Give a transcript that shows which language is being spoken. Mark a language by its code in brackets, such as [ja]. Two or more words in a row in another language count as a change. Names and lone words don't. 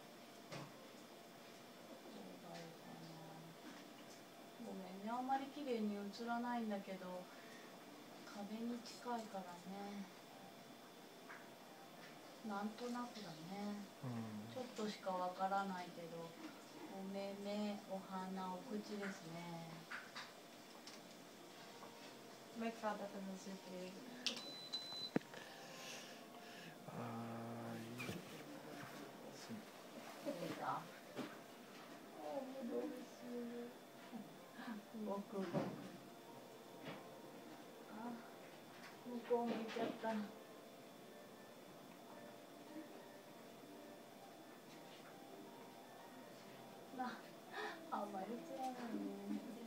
[ja] ごめんね、あんまり綺麗に映らないんだけど、壁に近いからね。なんとなくだね。ちょっとしかわからないけど、お目目、お鼻、お口ですね。 [pt] Como é que fala pra não surpresa? Ai. Goku. [ja] 向こう向いちゃった。あんまり映らないね。